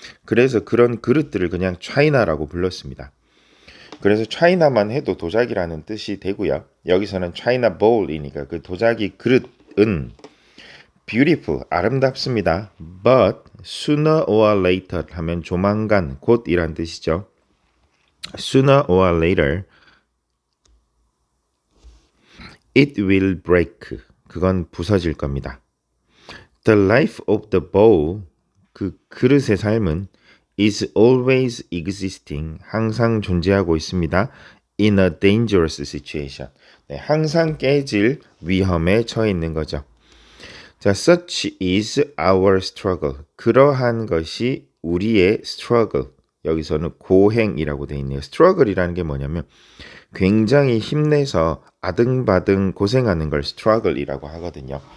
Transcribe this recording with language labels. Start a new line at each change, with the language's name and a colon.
Korean: 그래서 그런 그릇들을 그냥 China라고 불렀습니다. 그래서 China만 해도 도자기라는 뜻이 되고요. 여기서는 China bowl이니까 그 도자기 그릇은 beautiful, 아름답습니다.
English: But sooner or later
Korean: 하면 조만간, 곧이란 뜻이죠.
English: Sooner or later it will break.
Korean: 그건 부서질 겁니다.
English: The life of the bowl,
Korean: 그 그릇의 삶은
English: is always existing,
Korean: 항상 존재하고 있습니다.
English: In a dangerous situation.
Korean: 네, 항상 깨질 위험에 처해 있는 거죠. 자,
English: such is our struggle.
Korean: 그러한 것이 우리의 struggle. 여기서는 고행이라고 되어 있네요. struggle이라는 게 뭐냐면 굉장히 힘내서 아등바등 고생하는 걸 struggle이라고 하거든요.